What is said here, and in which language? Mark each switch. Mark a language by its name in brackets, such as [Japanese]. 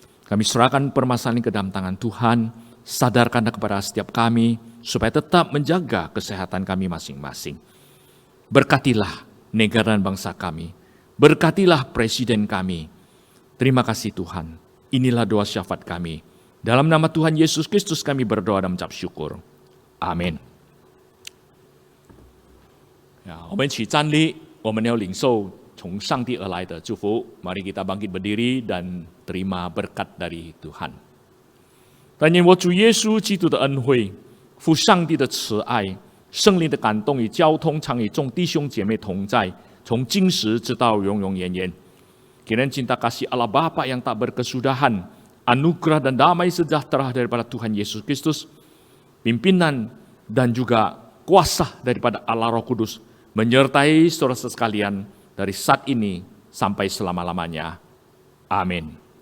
[Indonesian] Kami serahkan permasalahan ke dalam tangan Tuhan, sadarkan kepada setiap kami, supaya tetap menjaga kesehatan kami masing-masing. Berkatilah negara dan bangsa kami, berkatilah presiden kami. Terima kasih Tuhan, inilah doa syafaat kami. Dalam nama Tuhan Yesus Kristus kami berdoa dan mengucap syukur. Amin. [Chinese] 我们一起站立，我们要领受从上帝而来的祝福。 [Indonesian] Mari kita bangkit berdiri dan terima berkat dari Tuhan。 [Chinese] 但愿我主耶稣基督的恩惠、父上帝的慈爱、圣灵的感动与交通，常与众弟兄姐妹同在，从今时直到永永远远。 [Indonesian] Kiranya cinta kasih Allah Bapa yang tak berkesudahan, anugerah dan damai sejahtera daripada Tuhan Yesus Kristus, pimpinan dan juga kuasa daripada Allah Roh Kudus menyertai saudara-saudara sekalian dari saat ini sampai selama-lamanya. Amin.